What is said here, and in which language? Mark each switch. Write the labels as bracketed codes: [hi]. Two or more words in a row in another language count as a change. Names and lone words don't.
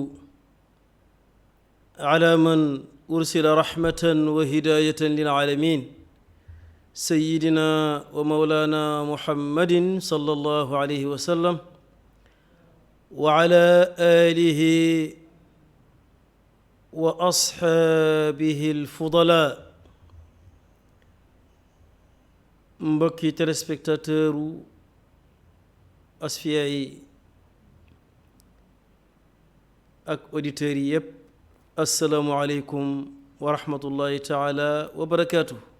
[ar] على من أرسل رحمة وهداية للعالمين، سيدنا ومولانا محمد صلى الله عليه وسلم، وعلى آله وأصحابه الفضلاء. [wo] mbokki téléspectateur u Asfiyahi ak auditeurs yi yépp, [ar] السلام عليكم ورحمة الله تعالى وبركاته.